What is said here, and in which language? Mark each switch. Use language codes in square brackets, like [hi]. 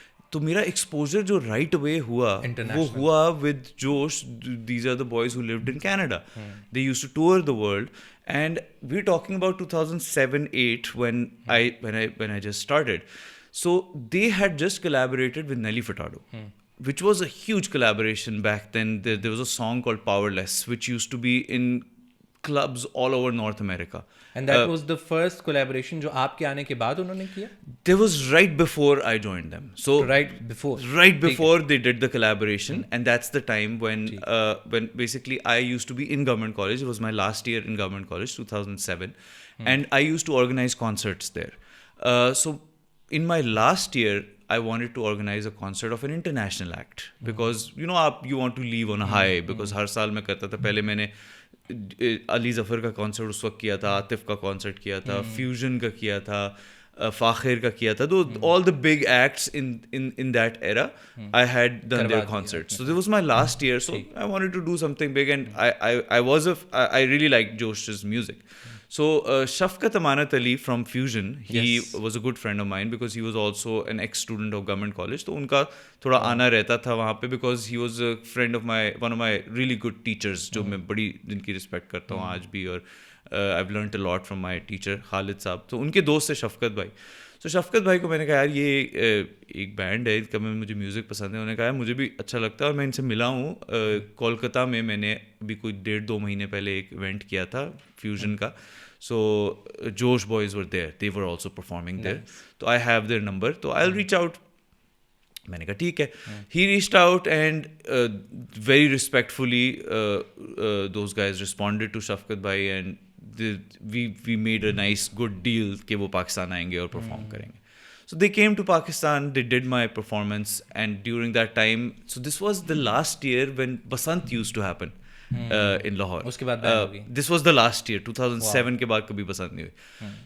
[ur] تو میرا ایکسپوجر جو رائٹ اوے ہوا وہ ہوا ود جوش. [en] These are the boys who lived in Canada. They used to tour the world, and we are talking about 2007-8 when I just started. So they had just collaborated with Nelly Furtado, which was a huge collaboration back then. There was a song called Powerless, which used to be in clubs all over North America. And that was the first collaboration [ur] جو آپ کے آنے کے بعد انہوں نے کیا؟ [en] That was right before I joined them. So right before they did the collaboration, and that's the time when basically I used to be in government college. It was my last year in government college, 2007, and I used to organize concerts there. So in my last year, I wanted to organize a concert of an international act, because you want to leave on a high, because [ur] ہر سال میں کرتا تھا. پہلے میں نے علی ظفر کا concert اس وقت کیا تھا, عاطف کا کانسرٹ کیا تھا, فیوژن کا کیا تھا, فاخر کا کیا تھا. [en] all the big acts in that era, I had done their concerts. So this was my last year, so I wanted to do something big, and I really liked Josh's music. So Shafqat Amanat Ali from Fusion, he was a good friend of mine, because he was also an ex-student of government college. [ur] تو ان کا تھوڑا آنا رہتا تھا وہاں پہ, [en] because he was a friend of one of my really good teachers, [ur] جو میں بڑی جن کی رسپیکٹ کرتا ہوں آج بھی, اور [en] I've learned a lot from my teacher [ur] خالد صاحب. تو ان کے دوست تھے شفقت بھائی. تو شفقت بھائی کو میں نے کہا یار یہ ایک بینڈ ہے, کا مجھے میوزک پسند ہے. انہوں نے کہا مجھے بھی اچھا لگتا ہے, اور میں ان سے ملا ہوں کولکتہ میں. میں نے ابھی کوئی 1.5-2 مہینے پہلے ایک ایونٹ کیا تھا فیوژن کا. [en] So Josh boys were there, they were also performing there. So I have their number, so I'll reach out. [ur] میں نے کہا ٹھیک ہے. [en] He reached out, and very respectfully those guys responded to Shafqat bhai, and we made a nice good deal [ur] کہ وہ پاکستان آئیں گے اور پرفارم کریں گے. [en] So they came to Pakistan, they did my performance, and during that time, so this was the last year when Basant used to happen in Lahore. [ur] اس کے بعد [en] this was the last year, [ur] 2007 کے بعد کبھی بسنت نہیں ہوئی.